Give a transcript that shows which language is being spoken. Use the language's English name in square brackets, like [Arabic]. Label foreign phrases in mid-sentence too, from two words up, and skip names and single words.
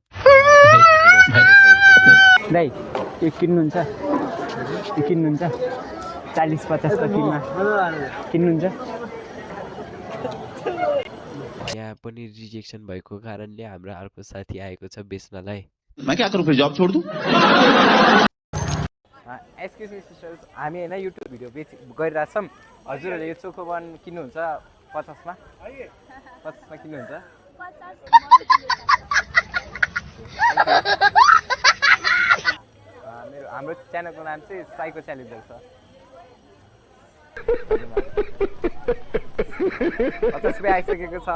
[Nepali] दाइ यो किन्नुहुन्छ 40 50 कतिमा किन्नुहुन्छ यहाँ पनि रिजेक्सन भएको कारणले हाम्रो अर्को साथी आएको छ बेच्नलाई [Hindi] मैं क्या करूं फिर जॉब छोड़ दूं [English] excuse me sisters [Nepali] हामी हैन युट्युब भिडियो गरिरहेछौँ हजुरहरूले यो चोकोबन किन्नुहुन्छ 50 मा किन्नुहुन्छ हाम्रो च्यानलको नाम चाहिँ साइको च्यालेन्जर छ 50 रुपियाँ आइसकेको छ